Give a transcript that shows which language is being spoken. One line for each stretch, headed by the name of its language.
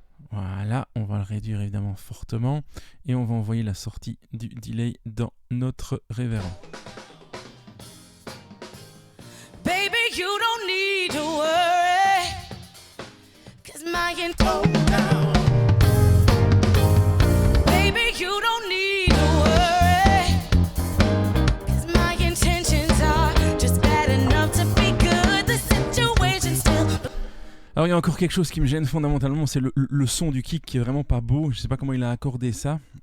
French: Voilà, on va le réduire évidemment fortement et on va envoyer la sortie du delay dans notre reverb.
English: Baby, you don't need to worry, 'cause my Baby, you don't need to worry, 'cause my intentions are just bad enough to be good. The situation still.
French: Alors il y a encore quelque chose qui me gêne fondamentalement, c'est le son du kick qui est vraiment pas beau. Je sais pas comment il a accordé ça.